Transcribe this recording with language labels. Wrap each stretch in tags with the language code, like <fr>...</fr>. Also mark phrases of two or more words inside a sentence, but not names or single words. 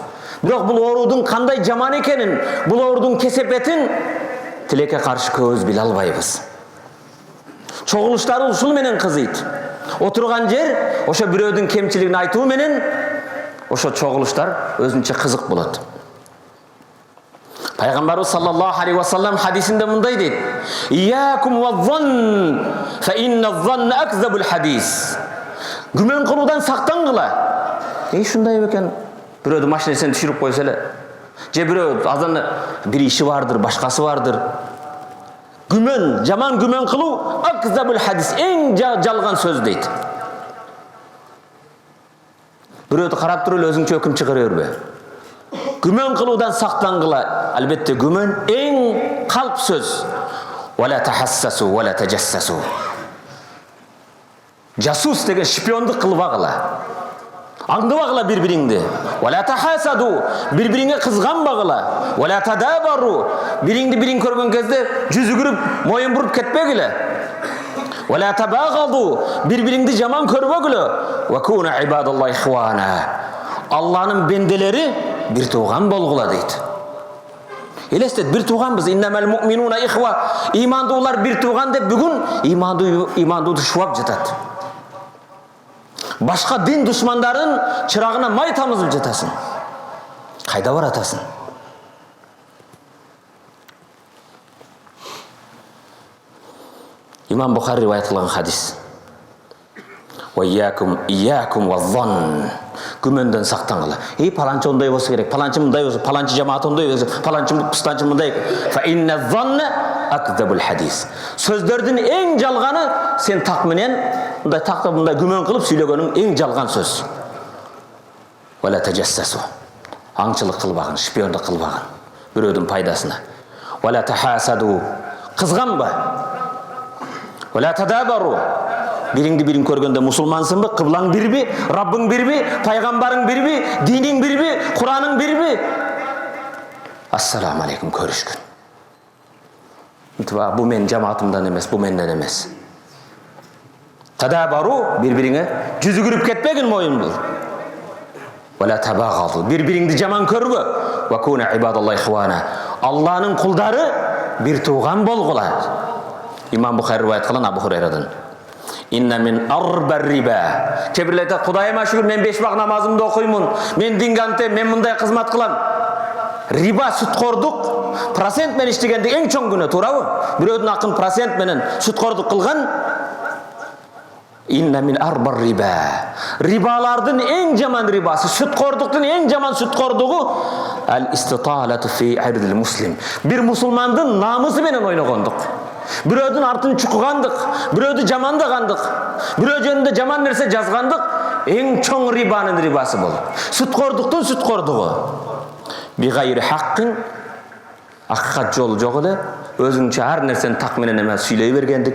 <ky>Бирок бул оорудун кандай жаман экенин, бул оорудун кесепетин тилекке каршы көбүз биле албайбыз. Чогулуштары ушул менен кызыйт. Отурган жер ошо бирөөдүн кемчилигин айтуу менен ошо чогулуштар өзүнчө кызык болот. Пайгамбарыбыз</ky> <ar>صلى الله عليه وسلم</ar> <ky>хадисинде мындай дейт:</ky> <ar>"إياكم والظن، فإن الظن أكذب الحديث".</ar> <ky>Күмөн кылуудан сактангыла. Ушундай бекен, бирөөдүн машинасына түшүрүп койсо эле, же бирөө азан бир иши бардыр, башкасы бардыр. Күмөн, жаман күмөн кылуу</ky> <ar>أكذب الحديث,</ar> <ky>эң жалган сөз дейт. Бирөөдү карап туруп эле өзүңчө өкүм чыгара бербе. Күмөн кылуудан сактангыла. Албетте күмөн эң калп сөз.</ky> <ar>ولا تحسسوا، ولا تجسسوا.</ar> <ky>Жасус деген шпиондук кылбагыла. Аңдыбагыла бири-бириңди.</ky> <ar>ولا تحاسدوا,</ar> <ky>бири-бириңе кызганбагыла.</ky> <ar>ولا تدابروا,</ar> <ky>бириңди бириң көргөн кезде жүзүгүрүп, моюн буруп кетпегиле.</ky> <ar>ولا تباغضوا,</ar> <ky>бири-бириңди жаман көрбөгүлө.</ky> <ar>وكونوا عباد الله إخوانا.</ar> <ky>Алланын бенделери бир тууган болгула дейт. Элестет, бир тууганбыз.</ky> <ar>إنما المؤمنون إخوة.</ar> <ky>Имандуулар бир тууган деп бүгүн имандууду шубап жатат. Башка дин душмандарын чырагына май тамызып жатасың. Кайда баратасың? Имам Бухари риwayat кылган хадис.</ky> <ar>وإياكم والظن.</ar> <ky>Күмөндөн сактангыла. Паланчы ондай болсо керек, паланчы мындай болсо, паланчы жамаат ондай болсо, паланчы кустанчы мындай.</ky> <ar>فإن الظن أكذب الحديث.</ar> <ky>Сөздөрдүн эң жалганы сен так менен мындай такта мындай күмөн кылып сүйлөгөнүң эң жалган сөз.</ky> <ar>ولا تجسسوا.</ar> <ky>Аңчылык кылбагын, шпиондук кылбагын. Бирөөдүн пайдасына.</ky> <ar>ولا تحاسدوا.</ar> <ky>Кызганба.</ky> <ar>ولا تدابروا.</ar> <ky>Бириңди бириң көргөндө мусулмансыңбы? Кыблаң бирби? Раббың бирби? Пайгамбарың бирби? Диниң бирби? Кураның бирби?</ky> <ar>السلام عليكم</ar> <ky>көрүшкөн. Бу мен жамаатымдан эмес, бу менден эмес. Тадабару бири-бириңе жүзүгүрүп кетпегин моюнду.</ky> <ar>ولا تباغضوا</ar> <ky>бири-бириңди жаман көрбө.</ky> <ar>وكونوا عباد الله إخوانا.</ar> <ky>Алланын кулдары бир тууган болгула. Имам Бухари риваят кылган Абу Хурайрадан.</ky> <ar>إن من أربى الربا.</ar> <ky>Кебирлете Кудайыма шүгүр мен 5 вак намазымды окуймун. Мен динге антем, мен мындай кызмат кылам. Риба сүткордук процент менен иштегенди эң чоң күнөө, туурабы? Бирөөдүн акын процент менен сүткордук кылган.</ky> <ar>إن من أربى الربا.</ar> <ky>Рибалардын эң жаман рибасы, сүткордуктун эң жаман сүткордугу ал</ky> <ar>الاستطالة في عرض المسلم.</ar> <ky>Бир мусулмандын намысы менен ойногондук. Бирөөдүн артын чукугандык, бирөөдү жамандагандык, бирөө жөнүндө жаман нерсе жазгандык эң чоң рибанын рибасы болот. Сүткордуктун сүткордугу.</ky> <ar>بغير حق</ar> <ky>аккат жолу жок эле, өзүңчө ар нерсени так менен эмес сүйлөй бергендик.</ky>